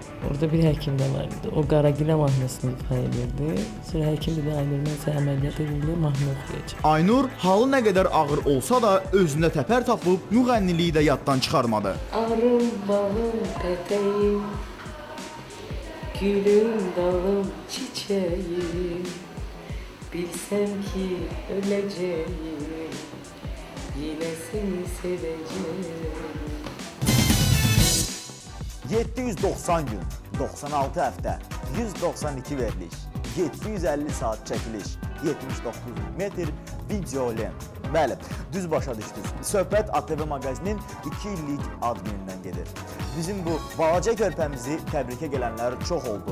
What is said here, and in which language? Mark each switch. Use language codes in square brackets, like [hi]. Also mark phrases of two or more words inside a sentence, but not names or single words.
[az] Orada bir həkim də var idi. O Qaragilə mahnısını ifa edirdi. Sonra həkim də Aynur mənsə əməliyyat edildi, mahnı oxuyacaq. Aynur halı nə qədər ağır olsa da özündə təpər tapıb müğənniliyi də yaddan çıxarmadı. Arım, bağım, pətəyim, gülüm, [tr] dalım, çiçeğim, bilsem ki öleceğim, yine seni seveceğim. [az] 790 gün, 96 həftə, 192 veriliş, 750 saat çəkiliş, 79 metr video lent. Bəli, düz başa düşdünüz. Söhbət ATV Maqazinin 2 illik ad günündən gedir. Bizim bu balaca körpəmizi təbrikə gələnlər çox oldu.